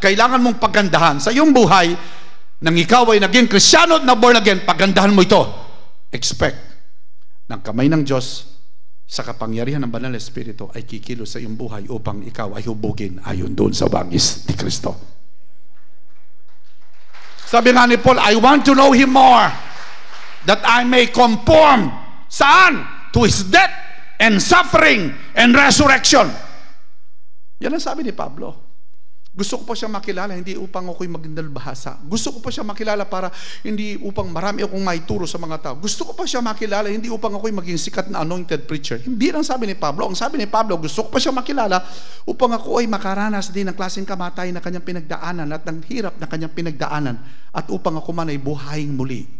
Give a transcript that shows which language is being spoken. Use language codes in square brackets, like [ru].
[tl] Kailangan mong pagandahan sa iyong buhay nang ikaw ay naging Kristyano at na born again, pagandahan mo ito. Expect ng kamay ng Diyos sa kapangyarihan ng Banal na Espiritu ay kikilos sa iyong buhay upang ikaw ay hubugin ayon doon sa bangis ni Kristo. Sabi nga ni Paul, [en] I want to know Him more that I may conform. [tl] Saan? [en] To His death and suffering and resurrection. [tl] Yan ang sabi ni Pablo. Gusto ko pa siya makilala, hindi upang ako'y maging dalbahasa. Gusto ko pa siya makilala para hindi upang marami akong maituro sa mga tao. Gusto ko pa siya makilala, hindi upang ako'y maging sikat na anointed preacher. Hindi lang sabi ni Pablo. Ang sabi ni Pablo, gusto ko pa siya makilala upang ako ay makaranas din ng klaseng kamatay na kanyang pinagdaanan at ng hirap na kanyang pinagdaanan at upang ako man ay buhayin muli.